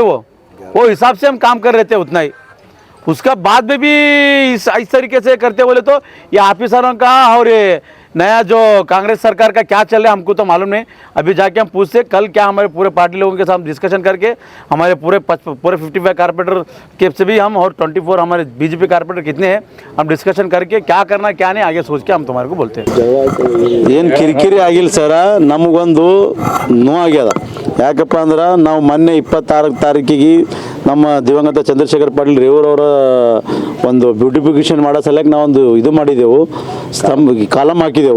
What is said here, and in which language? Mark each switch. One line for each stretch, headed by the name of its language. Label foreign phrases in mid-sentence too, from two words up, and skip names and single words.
Hindi: वो हिसाब से हम काम कर रहे थे उतना ही. उसका बाद में भी इस तरीके से करते बोले तो ये ऑफिसरों का और ये नया जो कांग्रेस सरकार का क्या चल रहा है हमको तो मालूम नहीं. अभी जाके हम पूछते कल क्या हमारे पूरे पार्टी लोगों के साथ डिस्कशन करके हमारे पूरे 55 कारपोरेटर के से भी हम और 24 हमारे बीजेपी कारपोरेटर कितने हैं हम डिस्कशन करके क्या करना क्या नहीं आगे सोच के हम तुम्हारे को बोलते हैं.
Kannada: ಏನು ಕಿರಿಕಿರಿ ಆಗಿಲ್ಲ ಸರ, ನಮಗೊಂದು ನೋವಾಗ್ಯದ. ಯಾಕಪ್ಪ ಅಂದ್ರೆ ನಾವು ಮೊನ್ನೆ 26 ತಾರೀಕಿಗೆ ನಮ್ಮ ದಿವಂಗತ ಚಂದ್ರಶೇಖರ್ ಪಾಟೀಲ್ ರೇವೂರವರ ಒಂದು ಬ್ಯೂಟಿಫಿಕೇಷನ್ ಮಾಡೋ ಸಲಕ್ಕೆ ನಾವೊಂದು ಇದು ಮಾಡಿದೆವು, ಕಾಲಮ್ ಹಾಕಿದೆವು.